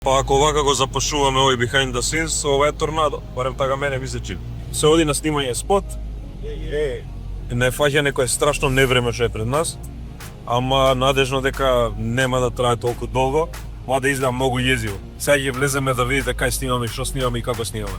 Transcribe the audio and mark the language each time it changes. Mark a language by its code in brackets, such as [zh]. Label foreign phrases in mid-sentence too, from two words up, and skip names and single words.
[mk] Па ако овака го запашуваме овој [en] behind the scenes, [mk] ова е торнадо, барем така мене ми се чини. Се оди на снимање спот, не фаќа некој страшно невреме што е пред нас, ама надежно дека нема да трае толку долго, мада изгледа многу језиво. Сега ќе влеземе да видите кај снимаме, што снимаме и како снимаме.